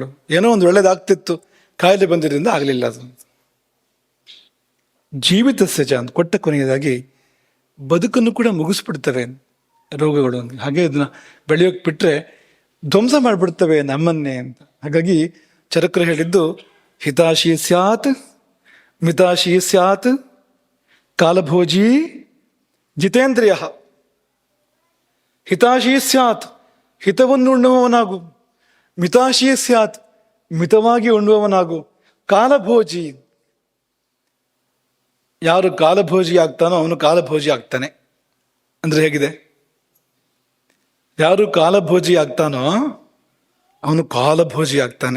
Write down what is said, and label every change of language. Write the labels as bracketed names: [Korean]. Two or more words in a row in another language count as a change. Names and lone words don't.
[Kannada] ಏನೋ ಒಂದು ಒಳ್ಳೇದಾಗ್ತಿತ್ತು, ಕಾಯಿಲೆ ಬಂದಿದ್ದರಿಂದ ಆಗಲಿಲ್ಲ ಅದು. [Sanskrit] ಜೀವಿತಸ್ಯ ಚ [Kannada] ಅಂತ ಕೊಟ್ಟ ಕೊನೆಯದಾಗಿ ಬದುಕನ್ನು ಕೂಡ ಮುಗಿಸ್ಬಿಡ್ತವೆ ರೋಗಗಳು. ಹಾಗೆ ಇದನ್ನ ಬೆಳೆಯೋಕೆ ಬಿಟ್ರೆ ಧ್ವಂಸ ಮಾಡಿಬಿಡ್ತವೆ ನಮ್ಮನ್ನೇ ಅಂತ. ಹಾಗಾಗಿ ಚರಕರು ಹೇಳಿದ್ದು [Sanskrit] ಹಿತಾಶಿ ಸ್ಯಾತ್ ಮಿತಾಶೀ ಸ್ಯಾತ್ ಕಾಲಭೋಜಿ ಜಿತೇಂದ್ರಿಯ. ಹಿತಾಶೀ ಸ್ಯಾತ್, [Kannada] ಹಿತವನ್ನು ಉಣ್ಣುವವನಾಗು. [Sanskrit] ಮಿತಾಶೀ ಸ್ಯಾತ್, [Kannada] ಮಿತವಾಗಿ ಉಣ್ಣುವವನಾಗು. ಕಾಲಭೋಜಿ, ಯಾರು ಕಾಲಭೋಜಿ ಆಗ್ತಾನೋ ಅವನು ಕಾಲಭೋಜಿ ಆಗ್ತಾನೆ. ಅಂದ್ರೆ ಹೇಗಿದೆ? ಯಾರು ಕಾಲಭೋಜಿ ಆಗ್ತಾನೋ ಅವನು ಕಾಲಭೋಜಿ ಆಗ್ತಾನೆ.